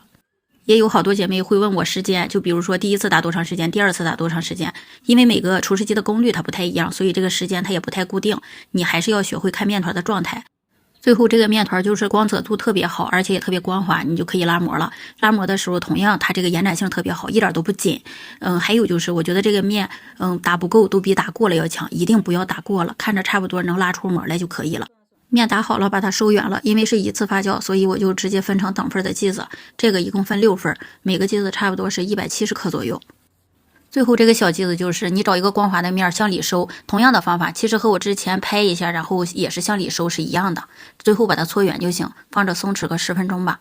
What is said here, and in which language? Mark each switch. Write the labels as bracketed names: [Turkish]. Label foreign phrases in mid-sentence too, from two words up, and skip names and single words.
[Chinese] 也有好多姐妹会問我時間，就比如說第1次打多長時間，第2次打多長時間，因為每個廚師機的功率它不太一樣，所以這個時間它也不太固定，你還是要學會看面团的狀態。最後这個面团就是光澤度特別好，而且也特別光滑，你就可以拉膜了。拉膜的時候同樣它這個延展性特別好，一點都不緊。還有就是我覺得這個面打不夠都比打過了要強，一定不要打過了，看着差不多能拉出膜來就可以了。面打好了把它收遠了，因為是一次發酵，所以我就直接分成等份的劑子，這個一共分6份，每個劑子差不多是170克左右。最後這個小劑子就是你找一個光滑的面向裡收，同樣的方法其實和我之前拍一下然後也是向裡收是一樣的，最後把它搓圆就行，放着鬆弛個10分鐘吧。